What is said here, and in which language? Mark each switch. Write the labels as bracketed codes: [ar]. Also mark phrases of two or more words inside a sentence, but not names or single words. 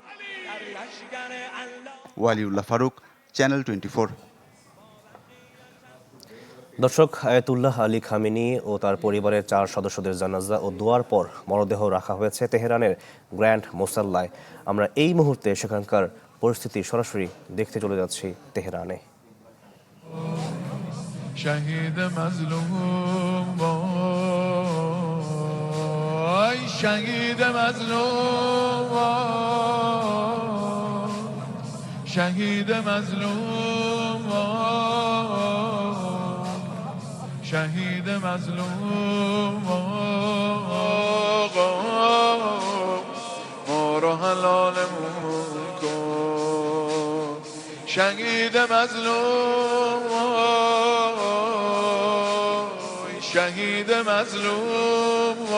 [bn] ওয়ালিউল্লাহ ফারুক, চ্যানেল 24। দর্শক, আয়াতুল্লাহ আলী খামেনি ও তার পরিবারের 4 সদস্যদের জানাজা ও দোয়ার পর মরদেহ রাখা হয়েছে তেহরানের গ্র্যান্ড মোসাল্লায়। আমরা এই মুহূর্তে সেখানকার পরিস্থিতি সরাসরি দেখতে চলে যাচ্ছি তেহরানে। [fa] شهید مظلوم وای شهید مظلوم وای شهید مظلوم وای شهید مظلوم آقا ما رو حلالمون کن شهید مظلوم شهید مظلوم